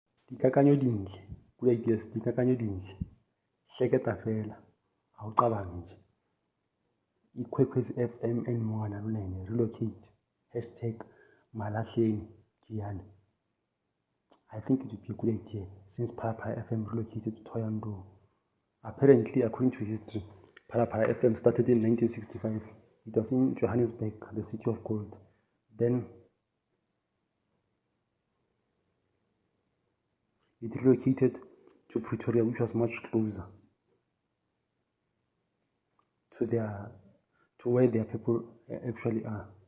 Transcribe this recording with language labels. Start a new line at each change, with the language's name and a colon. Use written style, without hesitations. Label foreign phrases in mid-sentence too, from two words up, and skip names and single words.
Northern Sotho: Dikakanyo dintle,
English: good ideas,
Northern Sotho: dikakanyo dintle.
Tsonga: Hleketa fela,
Zulu: awucabangi nje.
English: Ikwekwezi FM and Munghana Lonene, relocate. #Malahleni Giyani. I think it would be a good idea since Phala FM relocated to Thohoyandou. Apparently, according to history, Phala FM started in 1965. It was in Johannesburg, the city of gold. Then it relocated to Pretoria, which was much closer to where their people actually are.